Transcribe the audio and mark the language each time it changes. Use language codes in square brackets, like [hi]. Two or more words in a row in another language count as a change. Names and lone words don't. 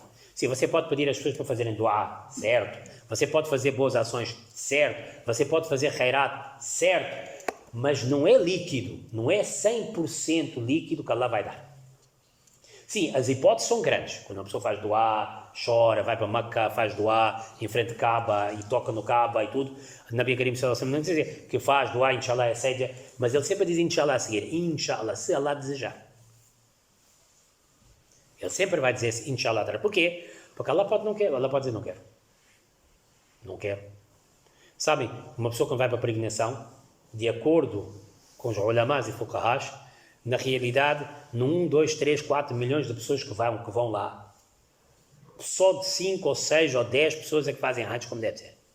[pt] Sim, você pode pedir às pessoas para fazerem dua, certo? Você pode fazer boas ações, certo? Você pode fazer khairat, certo? Mas não é líquido, não é 100% líquido que Allah vai dar. Sim, as hipóteses são grandes. Quando uma pessoa faz dua, chora, vai para Meca, faz dua em frente de Kaaba e toca no Kaaba e tudo. [ar] نبي كريم صلى الله عليه وسلم [pt] não diz que faz dua, inshallah, é séria, mas ele sempre diz inshallah a seguir, inshallah, se Allah desejar. Ele sempre vai dizer inshallah. Porquê? Porque Allah pode não quer, Allah pode dizer não quero. Não quero. Sabem, uma pessoa quando vai para a peregrinação, de acordo com os ulamás e fuqahás, na realidade, no 1, 2, 3, 4 milhões de pessoas que vão lá, só de 5 ou 6 ou 10 pessoas é que fazem hajj como deve ser.